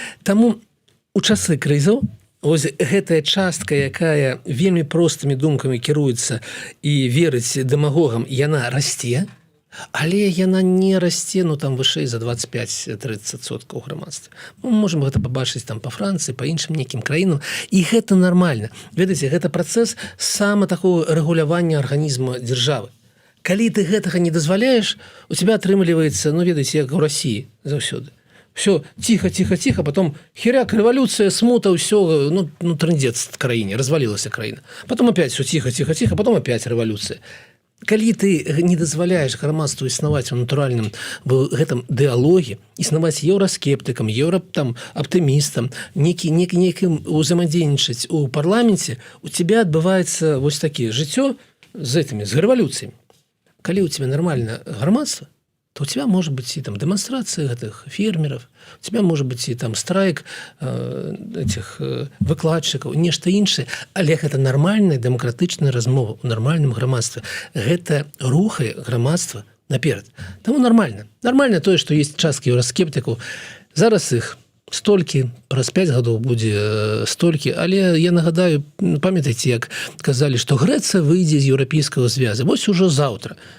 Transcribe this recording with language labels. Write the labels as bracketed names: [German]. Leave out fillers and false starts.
[Belarusian] Таму у часы крызаў вось гэтая частка, якая вельмі простымі думкамі кіруецца і верыць дэмагогам, яна расце, але яна не расце, ну, там вышэй за 25-30% у грамадстве. Мы можам гэта пабачыць там па Францыі, па іншым нейкім краінам, і гэта нармальна. Ведаеце, гэта працэс сама такого рэгулявання арганізма дзяржавы. Калі ты гэтага не дазваляеш, у тебя атрымліваецца, ну, ведаеце, як у Расіі заўсёды. [Russian] Все тихо, потом херяк, революция, смута, все, ну трындец в краине, развалилась краина. Потом опять все тихо, потом опять революция. [Belarusian] калі ты не дазваляеш грамадству існаваць у натуральным в гэтым дыалоге, існаваць еўраскептыкам, аптымістам, некім узаемадзейнічаць у парламенце, у тебя адбываецца вось такі жыццё з рэвалюцыямі. [Russian] Калі у тебя нормальное грамадство, то у тебя может быть и там демонстрация этих фермеров, у тебя может быть и там страйк этих выкладчиков, [Belarusian] нешта іншае, але гэта нормальная демократычная размова у нормальным грамадстве. Гэта рухае грамадства наперад. Таму нормально. Нормально тое, што есть часткі еўраскептыкаў. Зараз іх столькі, праз 5 гадоў будзе столькі, але я нагадаю, памятаеце, як казалі, што Грэцыя выйдзе з еўрапейскага звяза. Вось ужо заўтра.